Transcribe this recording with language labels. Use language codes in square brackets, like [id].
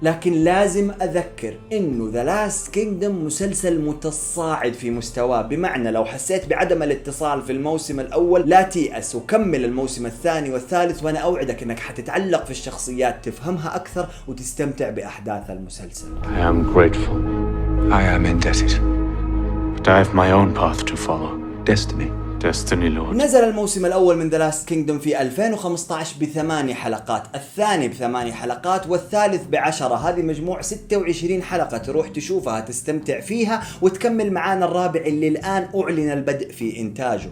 [ar] لكن لازم أذكر إنه The Last Kingdom مسلسل متصاعد في مستواه، بمعنى لو حسيت بعدم الاتصال في الموسم الأول لا تيأس وكمل الموسم الثاني والثالث، وأنا أوعدك إنك حتتعلق في الشخصيات، تفهمها أكثر وتستمتع بأحداث المسلسل. [en] I am grateful. I am indebted. But I have my own path to follow. Destiny. Destiny, Lord. [ar] نزل الموسم الأول من The Last Kingdom في 2015 ب8 حلقات، الثاني ب8 حلقات والثالث ب10. هذه مجموع 26 حلقة، تروح تشوفها تستمتع فيها وتكمل معانا الرابع اللي الآن أعلن البدء في إنتاجه.